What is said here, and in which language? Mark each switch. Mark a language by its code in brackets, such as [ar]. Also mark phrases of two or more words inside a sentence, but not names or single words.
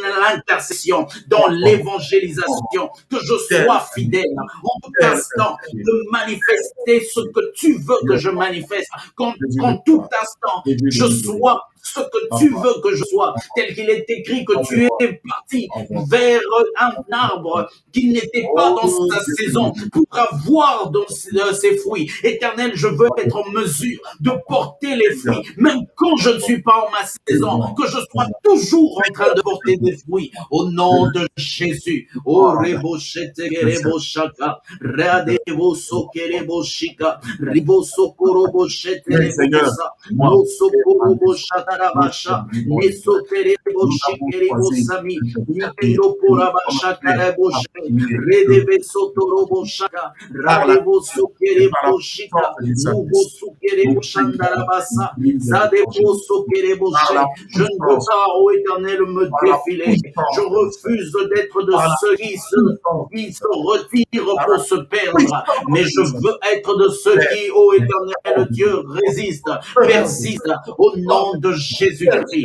[fr] l'intercession, dans l'évangélisation, que je sois fidèle en tout instant, de manifester ce que tu veux que je manifeste, qu'en tout instant, je sois ce que tu veux que je sois, tel qu'il est écrit que tu es parti vers un arbre qui n'était pas dans sa saison pour avoir dans ses fruits. Éternel, je veux être en mesure de porter les fruits, même quand je ne suis pas en ma saison, que je sois toujours en train de porter des fruits. Au nom de Jésus. Oh, Rebo Shete Rebo Shaka, Radevo Sokerebo Shika, Ribo Sokorobo Shete Rebo Sa, No Sokorobo Shatarabasha, Neso Terebo Shikerebo Sami, Nikendo Porabasha Karebo Shek, Redeve Sotorobo Shaka, Radevo Sokerebo Shika, Nubo Sokerebo Shandarabasa, Zadebo Sokerebo Shek. Je ne veux pas, ô Éternel, me défiler. Je refuse d'être de ceux qui se retirent pour se perdre, mais je veux être de ceux qui, ô Éternel Dieu, résistent, persistent au nom de Jésus-Christ.